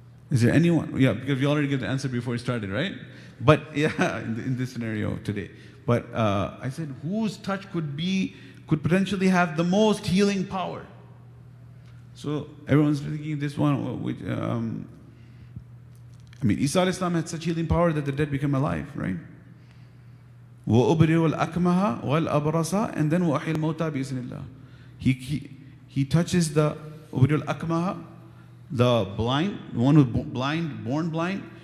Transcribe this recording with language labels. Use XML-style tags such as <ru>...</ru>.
<en>Is there anyone? Yeah, because we already gave the answer before we started, right? But yeah, in this scenario today. But I said, whose touch could potentially have the most healing power? So everyone's thinking this one. Isa alayhi salam had such healing power that the dead become alive, right?</en> <ar>وَأُبْرِئُ الْأَكْمَهَ وَالْأَبْرَصَ</ar> <en>and then</en> <ar>وَأَحْيِي الْمَوْتَى بِإِذْنِ اللَّهِ.</ar> <en>He touches the</en> <ar>أُبْرِئُ الْأَكْمَهَ,</ar> <en>the blind, the one who's born blind.</en>